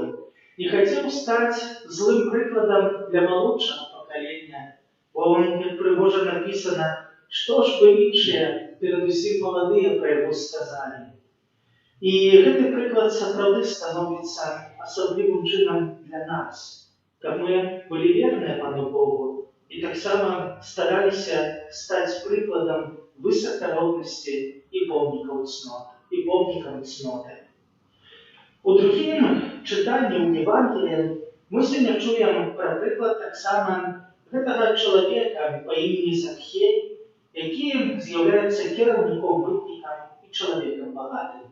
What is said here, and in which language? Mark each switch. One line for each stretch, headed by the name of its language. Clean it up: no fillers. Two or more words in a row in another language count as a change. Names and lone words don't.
Ukrainian: Не хотів стати злим прикладом для молодшого покоління, бо він, як пригоже написано, що ж би інші, передусім молоді, про його сказали. І цей приклад справді становиться особливим чином для нас, щоб ми були вірні Пану Богу, і
Belarusian: таксама стараліся стаць прыкладам высакароднасці і помнікаў цноты. У другім чытанні ў Евангеліі мы сёння чуем пра прыклад таксама гэтага чалавека па імені Закхей, які з'яўляецца кіраўніком мытнікам і чалавекам багатым.